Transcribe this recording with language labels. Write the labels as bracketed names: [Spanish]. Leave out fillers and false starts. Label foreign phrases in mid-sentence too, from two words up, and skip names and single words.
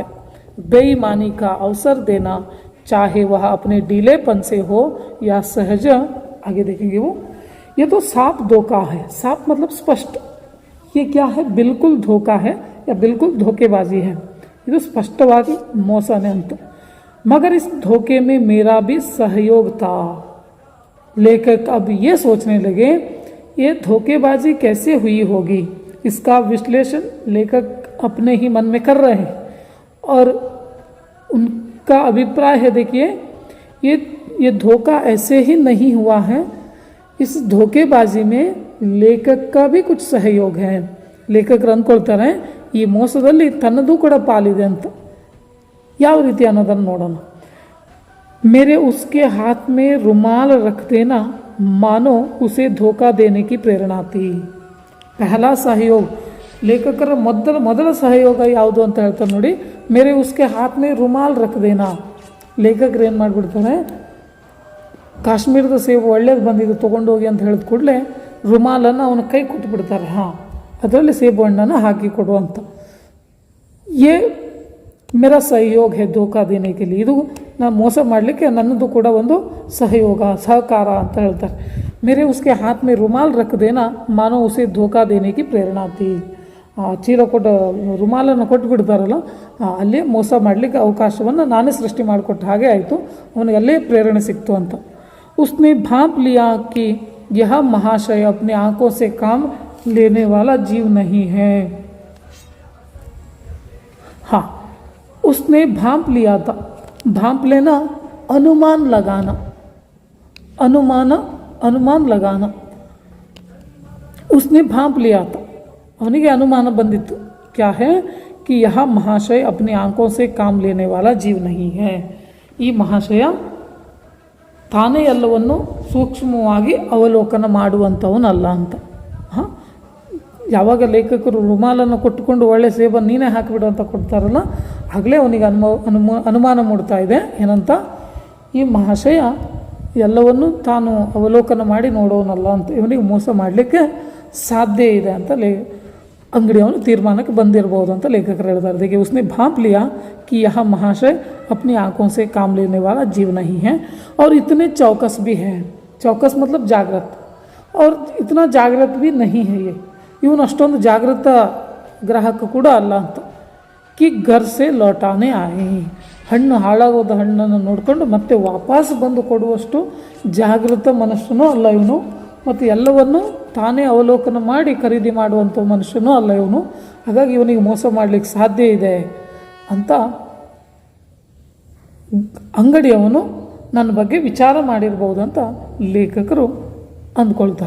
[Hindi] बेईमानी का अवसर देना, चाहे वह अपने ढीलेपन से हो या सहज, आगे देखेंगे वो. ये तो साफ धोखा है. साफ मतलब स्पष्ट. ये क्या है, बिल्कुल धोखा है या बिल्कुल धोखेबाजी है. ये तो [Kannada] स्पष्टವಾಗಿ ಮೋಸನೇ ಅಂತ. [Hindi] मगर इस धोखे में मेरा भी सहयोग था. लेखक अब ये सोचने लगे ये धोखेबाजी कैसे हुई होगी. इसका विश्लेषण लेखक अपने ही मन में कर रहे हैं और उनका अभिप्राय है, देखिए ये धोखा ऐसे ही नहीं हुआ है, इस धोखेबाजी में लेखक का भी कुछ सहयोग है. [Kannada] ಲೇಖಕರು ಅಂದ್ಕೊಳ್ತಾರೆ ಈ ಮೋಸದಲ್ಲಿ ತನ್ನದು ಕೂಡ ಪಾಲಿದೆ ಅಂತ. ಯಾವ ರೀತಿ ಅನ್ನೋದನ್ನು ನೋಡೋಣ. [Hindi] मेरे उसके हाथ में रुमाल रख देना मानो उसे धोखा देने की प्रेरणा थी. पहला सहयोग, [Kannada] ಲೇಖಕರ ಮೊದಲ ಸಹಯೋಗ ಯಾವುದು ಅಂತ ಹೇಳ್ತಾರೆ ನೋಡಿ. [Hindi] मेरे उसके हाथ में रुमाल रख देना. [Kannada] ಲೇಖಕರು ಏನು ಮಾಡಿಬಿಡ್ತಾರೆ, ಕಾಶ್ಮೀರದ ಸೇಬು ಒಳ್ಳೇದು ಬಂದಿದ್ದು ತೊಗೊಂಡೋಗಿ ಅಂತ ಹೇಳಿದ ಕೂಡಲೇ ರುಮಾಲನ್ನು ಅವನ ಕೈ ಕೊಟ್ಬಿಡ್ತಾರೆ. ಹಾಂ, ಅದರಲ್ಲಿ ಸೇಬು ಹಣ್ಣನ್ನು ಹಾಕಿ ಕೊಡುವಂಥ. [Hindi] ये मेरा सहयोग है धोखा देने के लिए. [Kannada] ಇದು ನಾನು ಮೋಸ ಮಾಡಲಿಕ್ಕೆ ನನ್ನದು ಕೂಡ ಒಂದು ಸಹಕಾರ ಅಂತ ಹೇಳ್ತಾರೆ. [Hindi] मेरे उसके हाथ में रुमाल रख देना मानो उसे धोखा देने की प्रेरणा थी. [Kannada] ಚೀಲ ಕೊಟ್ಟು ರುಮಾಲನ್ನು ಕೊಟ್ಟು ಬಿಡ್ತಾರಲ್ಲ, ಅಲ್ಲೇ ಮೋಸ ಮಾಡಲಿಕ್ಕೆ ಅವಕಾಶವನ್ನು ನಾನೇ ಸೃಷ್ಟಿ ಮಾಡಿಕೊಟ್ಟ ಹಾಗೆ ಆಯಿತು, ಅವನಿಗೆ ಅಲ್ಲೇ ಪ್ರೇರಣೆ ಸಿಕ್ತು ಅಂತ. [Hindi] उसने भांप लिया कि यह महाशय अपने आंखों से काम लेने वाला जीव नहीं है. हाँ, उसने भांप लिया था. भांप लेना अनुमान लगाना. अनुमान लगाना. उसने भांप लिया था, [Kannada] ಅವನಿಗೆ ಅನುಮಾನ ಬಂದಿತ್ತು. [Hindi] क्या है कि यह महाशय अपनी आंखों से काम लेने वाला जीव नहीं है. [Kannada] ಈ ಮಹಾಶಯ ತಾನೇ ಎಲ್ಲವನ್ನು ಸೂಕ್ಷ್ಮವಾಗಿ ಅವಲೋಕನ ಮಾಡುವಂಥವನಲ್ಲ ಅಂತ. ಹಾಂ, ಯಾವಾಗ ಲೇಖಕರು ರುಮಾಲನ್ನು ಕೊಟ್ಟುಕೊಂಡು ಒಳ್ಳೆ ಸೇಬನ್ನು ನೀನೇ ಹಾಕಿಬಿಡು ಅಂತ ಕೊಡ್ತಾರಲ್ಲ, ಆಗಲೇ ಅವನಿಗೆ ಅನುಮಾನ ಮೂಡ್ತಾ ಇದೆ. ಏನಂತ, ಈ ಮಹಾಶಯ ಎಲ್ಲವನ್ನು ತಾನು ಅವಲೋಕನ ಮಾಡಿ ನೋಡೋನಲ್ಲ ಅಂತ, ಇವನಿಗೆ ಮೋಸ ಮಾಡಲಿಕ್ಕೆ ಸಾಧ್ಯ ಇದೆ ಅಂತ ಅಂಗಡಿಯವನು ತೀರ್ಮಾನಕ್ಕೆ ಬಂದಿರಬಹುದು ಅಂತ ಲೇಖಕರು ಹೇಳ್ತಾರೆ. [Hindi] देखिए उसने भांप लिया कि यह महाशय अपनी आंखों से काम लेने वाला जीव नहीं है और इतने चौकस भी है. चौकस मतलब जागृत, और इतना जागृत भी नहीं है. [Kannada] ಇವನು ಅಷ್ಟೊಂದು ಜಾಗೃತ ಗ್ರಾಹಕ ಕೂಡ ಅಲ್ಲ ಅಂತ. [Hindi] कि घर से लौटाने आए. [Kannada] ಹಣ್ಣು ಹಾಳಾಗೋದ ಹಣ್ಣನ್ನು ನೋಡಿಕೊಂಡು ಮತ್ತೆ ವಾಪಸ್ ಬಂದು ಕೊಡುವಷ್ಟು ಜಾಗೃತ ಮನಸ್ಸನೂ ಅಲ್ಲ ಇವನು, ಮತ್ತು ಎಲ್ಲವನ್ನು ತಾನೇ ಅವಲೋಕನ ಮಾಡಿ ಖರೀದಿ ಮಾಡುವಂಥ ಮನುಷ್ಯನೂ ಅಲ್ಲ ಇವನು. ಹಾಗಾಗಿ ಇವನಿಗೆ ಮೋಸ ಮಾಡಲಿಕ್ಕೆ ಸಾಧ್ಯ ಇದೆ ಅಂತ ಅಂಗಡಿಯವನು ನನ್ನ ಬಗ್ಗೆ ವಿಚಾರ ಮಾಡಿರ್ಬೋದು ಅಂತ ಲೇಖಕರು ಅಂದ್ಕೊಳ್ತಾರೆ.